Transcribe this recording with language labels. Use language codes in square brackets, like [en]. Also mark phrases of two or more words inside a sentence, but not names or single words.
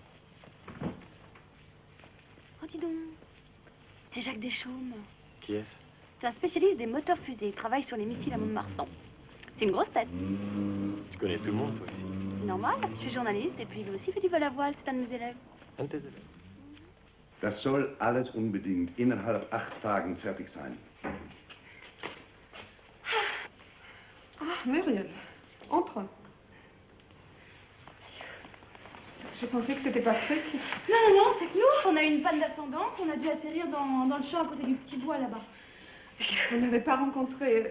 [fr] Oh, dis donc. C'est Jacques Deschaumes. Qui est-ce? C'est un spécialiste des moteurs fusées. Il travaille sur les missiles à Mont-de-Marsan. C'est une grosse tête. Tu connais tout le monde, toi aussi. C'est normal. Je suis journaliste et puis lui aussi fait du vol à voile. C'est un de mes élèves. Un de tes élèves. [de] Das soll alles unbedingt innerhalb 8 Tagen fertig sein. [fr] Ah, Muriel, entre. J'ai pensé que c'était Patrick. Non, non, non, c'est que nous, on a eu une panne d'ascendance. On a dû atterrir dans le champ à côté du petit bois là-bas. On n'avait pas rencontré...